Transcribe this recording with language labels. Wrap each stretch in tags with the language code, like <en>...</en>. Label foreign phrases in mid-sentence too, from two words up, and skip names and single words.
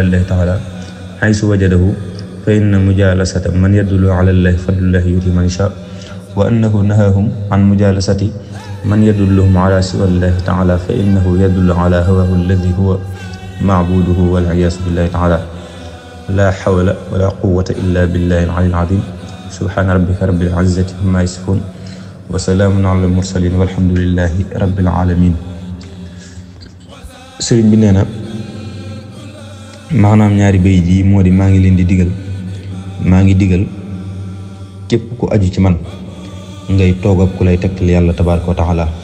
<ar>الله تعالى حيث وجده فإن مجالسة من يدل على الله فضل الله يؤتي من يشاء وأنه نهاهم عن مجالسة من يدلهم على سوى الله تعالى فإنه يدل على هواه الذي هو معبوده والعياذ بالله تعالى لا حول ولا قوة إلا بالله العلي العظيم سبحان ربك رب العزة عما يصفون وسلام على المرسلين والحمد لله رب العالمين</ar> <wo>sëriñ bi nee na maanaam ñaari bay ji moo di maa ngi digal képp ku aju ci man ngay toog ak ku lay tegtal</wo> <ar>yàlla تبارك وتعالى</ar>